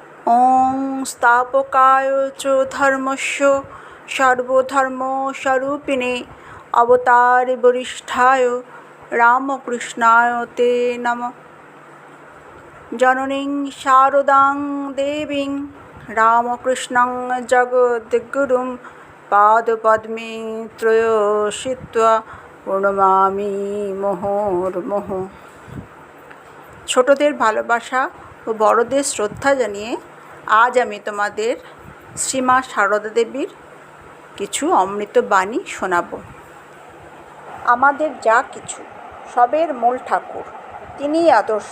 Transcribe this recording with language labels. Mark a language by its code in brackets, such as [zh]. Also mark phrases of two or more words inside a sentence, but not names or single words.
[sa] ॐ स्थापकाय च धर्मस्य सर्वधर्मस्वरूपिणे अवतारवरिष्ठाय रामकृष्णाय ते नमः। जननीं शारदां देवीं रामकृष्णं जगद्गुरुं पादपद्मे त्रयशित्वा প্রণমামি মুহুর্মুহু। [bn] ছোটদের ভালোবাসা ও বড়দের শ্রদ্ধা জানিয়ে আজ আমি তোমাদের শ্রীমা সারদা দেবীর কিছু অমৃত বাণী শোনাব। আমাদের যা কিছু সবের মূল ঠাকুর, তিনিই আদর্শ।